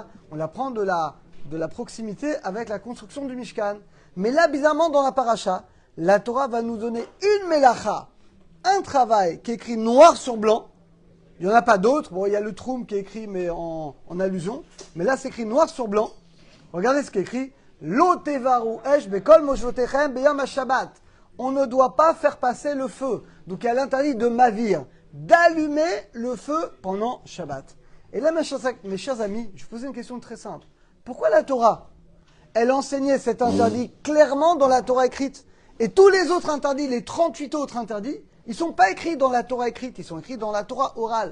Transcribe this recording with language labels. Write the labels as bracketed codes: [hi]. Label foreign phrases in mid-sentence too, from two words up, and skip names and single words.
[fr] On apprend de la proximité avec la construction du Mishkan. Mais là, bizarrement, dans la Paracha, la Torah va nous donner une mélacha, un travail qui est écrit noir sur blanc. Il n'y en a pas d'autres. Bon, il y a le Troum qui est écrit, mais en allusion. Mais là, c'est écrit noir sur blanc. Regardez ce qui est écrit. [he] לא תבערו אש בכל מושבותיכם ביום השבת. [fr] On ne doit pas faire passer le feu. Donc, il y a l'interdit de mavir, d'allumer le feu pendant Shabbat. Et là, mes chers amis, je vous pose une question très simple. Pourquoi la Torah, elle enseignait cet interdit clairement dans la Torah écrite? Et tous les autres interdits, les 38 autres interdits, ils ne sont pas écrits dans la Torah écrite, ils sont écrits dans la Torah orale.